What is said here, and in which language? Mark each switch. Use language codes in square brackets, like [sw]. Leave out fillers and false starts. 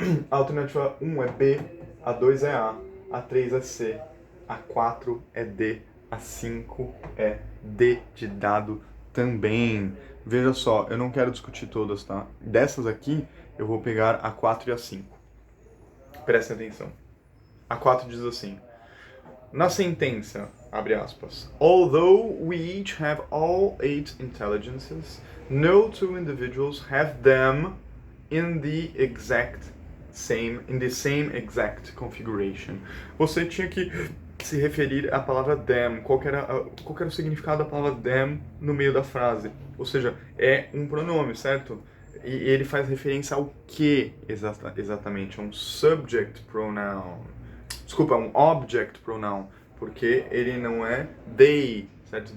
[pt] A alternativa 1 é B, a 2 é A 3 é C, a 4 é D, a 5 é D de dado também. Veja só, eu não quero discutir todas, tá? Dessas aqui, eu vou pegar a 4 e a 5. Prestem atenção. A 4 diz assim: na sentença, abre aspas, [en] although we each have all 8 intelligences, no two individuals have them in the same exact configuration. [pt] Você tinha que se referir à palavra them. Qual que era o significado da palavra them no meio da frase? Ou seja, é um pronome, certo? E ele faz referência ao que exatamente? É um subject pronoun. Desculpa, um object pronoun, porque ele não é they, certo?